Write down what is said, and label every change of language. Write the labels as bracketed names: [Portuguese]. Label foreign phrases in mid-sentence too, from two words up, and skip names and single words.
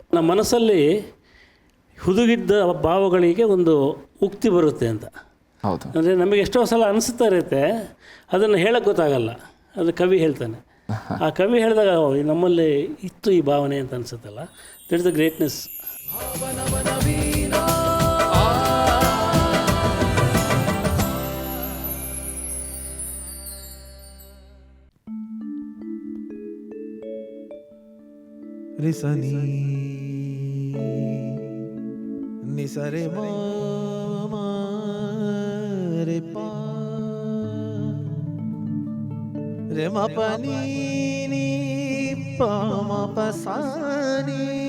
[Kannada] ನಮ್ಮ ಮನಸ್ಸಲ್ಲಿ ಹುದುಗಿದ್ದ ಭಾವಗಳಿಗೆ ಒಂದು ಉಕ್ತಿ ಬರುತ್ತೆ ಅಂತ. ಹೌದು, ಅಂದರೆ ನಮಗೆ ಎಷ್ಟೋ ಸಲ ಅನಿಸ್ತಾ ಇರುತ್ತೆ, ಅದನ್ನು ಹೇಳಕ್ಕೆ ಗೊತ್ತಾಗಲ್ಲ, ಅದು ಕವಿ ಹೇಳ್ತಾನೆ. ಆ ಕವಿ ಹೇಳಿದಾಗ ನಮ್ಮಲ್ಲಿ ಇತ್ತು ಈ ಭಾವನೆ ಅಂತ ಅನಿಸುತ್ತಲ್ಲ, [English] That is the greatness. ರಿಸನಿ ನಿಸರೆ ಮಾ ರೆ ಪಾ ರೆ ಮ ಪ ನೀ ನೀ ಪ ಮ ಪ ಸಾ ನೀ